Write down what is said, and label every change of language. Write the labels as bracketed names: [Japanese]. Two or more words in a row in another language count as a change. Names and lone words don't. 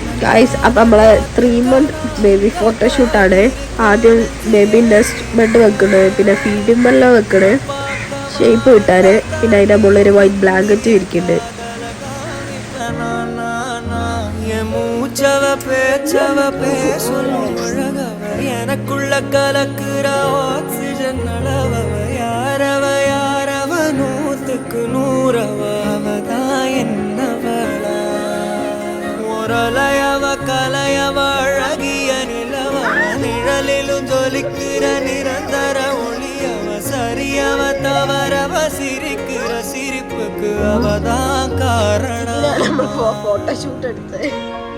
[Malayalam] ഗൈസ് അപ്പം നമ്മളെ [English] 3 month baby [Malayalam] ഫോട്ടോഷൂട്ടാണ്. ആദ്യം [English] baby nest bed [Malayalam] വെക്കണേ, പിന്നെ ഫീഡിംഗ് വെള്ളം വെക്കണേ, ഷേപ്പ് കിട്ടാന്, പിന്നെ അതിൻ്റെ മുകളിൽ ഒരു [English] white blanket [Malayalam] ഇരിക്കുന്നുണ്ട്. [Tamil] எனக்குள்ள கலக்குற ஆக்சிஜன் அளவ யாரவ யாரவ 100க்கு 100 அவதான் என்னவளா ஒரலையவ கலையவ அழகிய நிலவ நிழலிலும் ஜொலிக்கிற நிரந்தர ஒளியவ சரியவ தவறவ சிரிக்கிற சிரிப்புக்கு அவதான் காரணம். [Malayalam] ഫോട്ടോഷൂട്ട് എടുത്ത്